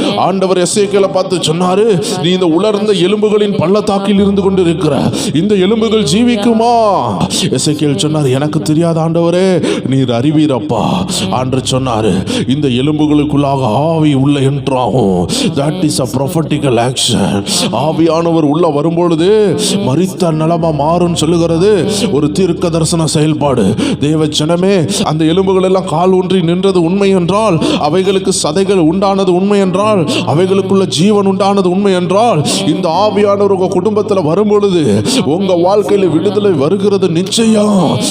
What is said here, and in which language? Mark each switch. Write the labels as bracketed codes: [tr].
[ta] ஆண்டவர் எசேக்கியேலை பார்த்து சொன்னாரு, நீ இந்த உலர்ந்த எலும்புகளின் பள்ளத்தாக்கில் இருந்து கொண்டு இருக்கிற இந்த எலும்புகள் ஜீவிக்குமா? எசேக்கியேல் சொன்னார், எனக்கு தெரியாத ஆண்டவரே, நீர் அறிவீரப்பா. ஆண்டவர் சொன்னாரு, இந்த எலும்புகளுக்குள்ளாக ஆவி உள்ள என்றாகும். [en] that is a prophetical action. [ta] ஆவியானவர் உள்ள வரும்பொழுது மரித்த நிலமா மாறும் சொல்லுகிறது ஒரு தீர்க்க தரிசன செயல்பாடு. தேவ ஜனமே, அந்த எலும்புகள் எல்லாம் கால் ஊன்றி நின்றது உண்மை என்றால், அவைகளுக்கு சதைகள் உண்டானது உண்மை என்றால், அவைகளுக்குள்ள ஜீவன் உண்டானது உண்மை என்றால், இந்த ஆவியானவர் உங்க குடும்பத்தில் வரும்பொழுது உங்க வாழ்க்கையில் விடுதலை வருகிறது நிச்சயம்.